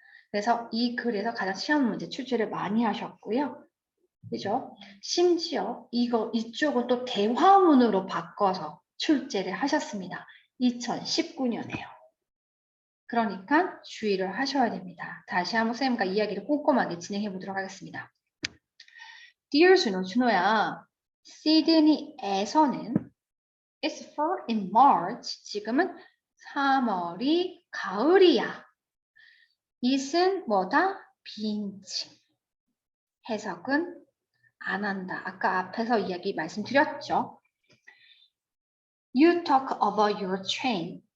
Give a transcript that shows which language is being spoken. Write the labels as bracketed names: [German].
[Korean] 그래서 이 글에서 가장 시험 문제 출제를 많이 하셨고요. 그죠? 심지어 이쪽은 또 대화문으로 바꿔서 출제를 하셨습니다. 2019년에요. 그러니까 주의를 하셔야 됩니다. 다시 한번 선생님과 이야기를 꼼꼼하게 진행해 보도록 하겠습니다. [English] Dear [Korean] 준호야, 시드니에서는 [English] It's fall in March. [Korean] 지금은 3월이 가을이야. it은 뭐다? 빈칭. 해석은 안 한다. 아까 앞에서 이야기 말씀드렸죠. [English] You talk about your train.